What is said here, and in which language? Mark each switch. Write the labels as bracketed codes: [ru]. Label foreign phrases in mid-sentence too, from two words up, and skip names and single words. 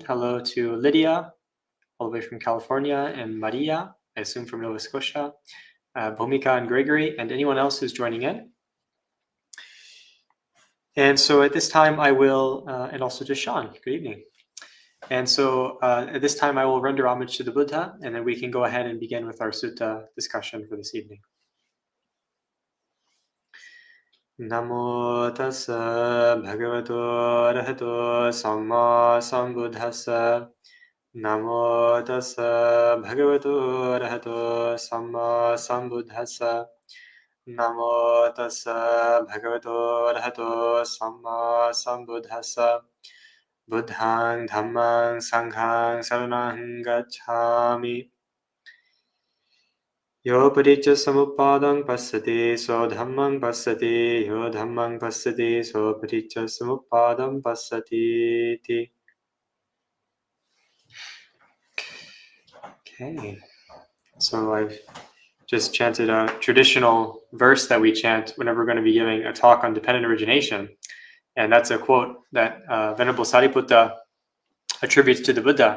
[en] Hello to Lydia, all the way from California, and Maria, I assume from Nova Scotia, Bhūmika and Gregory, and anyone else who's joining in. And so at this time I will, and also to Sean, good evening. And so at this time I will render homage to the Buddha, and then we can go ahead and begin with our sutta discussion for this evening. [pi] Namo tassa bhagavato arahato samma sambuddhassa. Namo tassa bhagavato arahato samma sambuddhassa. Namo tassa bhagavato arahato samma sambuddhassa. Buddhaṃ dhammaṃ saṅghaṃ saranam gacchāmi. Yo paticca samuppadam passati so dhammam passati. Yo dhammam passati so paticca samuppadam passati. [en] Okay, so I've just chanted a traditional verse that we chant whenever we're going to be giving a talk on dependent origination. And that's a quote that Venerable Sāriputta attributes to the Buddha.